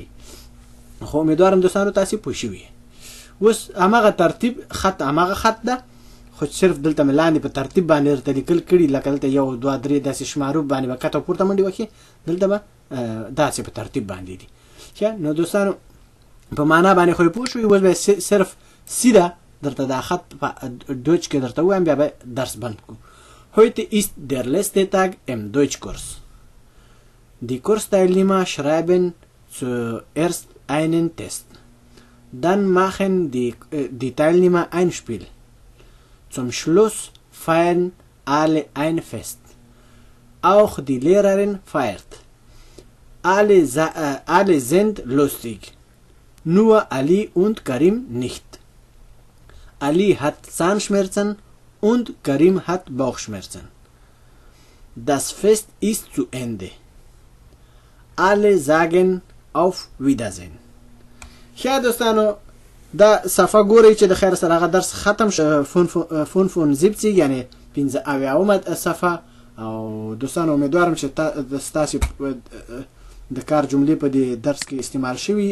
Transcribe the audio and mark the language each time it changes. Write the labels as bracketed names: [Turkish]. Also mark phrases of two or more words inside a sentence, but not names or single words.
[Pashto] خو امیدوارم دوستانو تاسې پوه شوي. اوس هماغه ترتیب خط هماغه خط ده خو صرف دلته مې لاندې په ترتیب باندې درته لیکل کړي لکه دلته 1 2 3 داسې شمارو باندې به کته پورته منډې وکړي دلته به داسې په ترتیب باندې دي. نو دوستانو په معنا باندې خو پوه شوي. اوس به صرف سیده درته دا خط په دویچ کې درته ووایم بیا به درس بند کړو. [German] Heute ist der letzte Tag im Deutschkurs. Die Kursteilnehmer schreiben zuerst einen Test. Dann machen die Teilnehmer ein Spiel. Zum Schluss feiern alle ein Fest. Auch die Lehrerin feiert. Alle sind lustig. Nur Ali und Karim nicht. Ali hat Zahnschmerzen und Karim hat Bauchschmerzen. Das Fest ist zu Ende. Alle sagen auf Wiedersehen. [Pashto] دوستانو دا صفحه ګورئ چې د خیر سره هغه درس ختم شو. فون 70 یعنی 15 صفحه. او دوستانو امیدوارم چې تاسو د کار جملې په دې درس کې استعمال شوي.